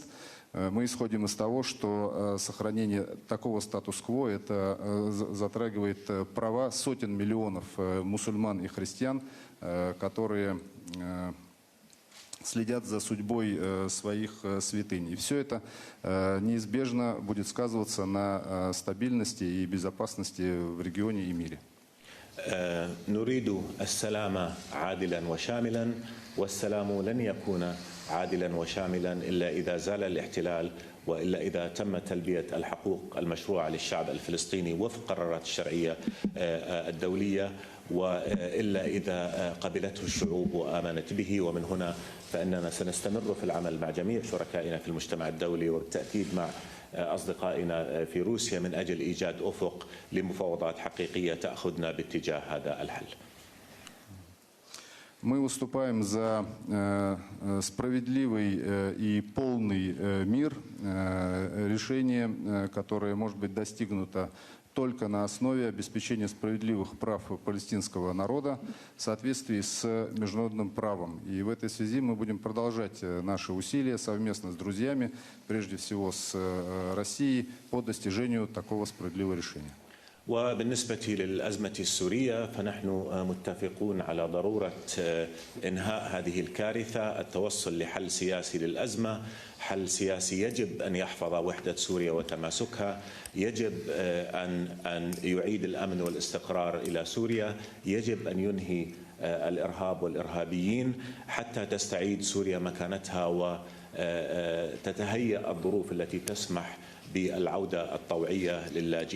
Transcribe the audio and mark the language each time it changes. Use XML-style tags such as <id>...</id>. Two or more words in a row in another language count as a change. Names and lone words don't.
<ru>Мы исходим из того, что сохранение такого статус-кво это затрагивает права сотен миллионов мусульман и христиан, которые следят за судьбой своих святынь. И все это неизбежно будет сказываться на стабильности и безопасности в регионе и мире.</ru> <ar>نريد السلام عادلا وشاملا، والسلام لن يكون عادلا وشاملا إلا إذا زال الاحتلال، وإلا إذا تم تلبية الحقوق المشروعة للشعب الفلسطيني وفق قرارات الشرعية الدولية، وإلا إذا قبلته الشعوب وآمنت به. ومن هنا فإننا سنستمر في العمل مع جميع شركائنا في المجتمع الدولي، وبالتأكيد مع أصدقائنا في روسيا، من أجل إيجاد أفق لمفاوضات حقيقية تأخذنا باتجاه هذا الحل.</ar> <ru>Мы выступаем за справедливый и полный мир, решение, которое может быть достигнуто только на основе обеспечения справедливых прав палестинского народа в соответствии с международным правом. И в этой связи мы будем продолжать наши усилия совместно с друзьями, прежде всего с Россией, по достижению такого справедливого решения.</ru> <ar>وبالنسبة للأزمة السورية فنحن متفقون على ضرورة إنهاء هذه الكارثة، التوصل لحل سياسي للأزمة، حل سياسي يجب أن يحفظ وحدة سوريا وتماسكها، يجب أن يعيد الأمن والاستقرار إلى سوريا، يجب أن ينهي الإرهاب والإرهابيين حتى تستعيد سوريا مكانتها وتتهيأ الظروف التي تسمح بالعودة الطوعية للاجئين.</ar>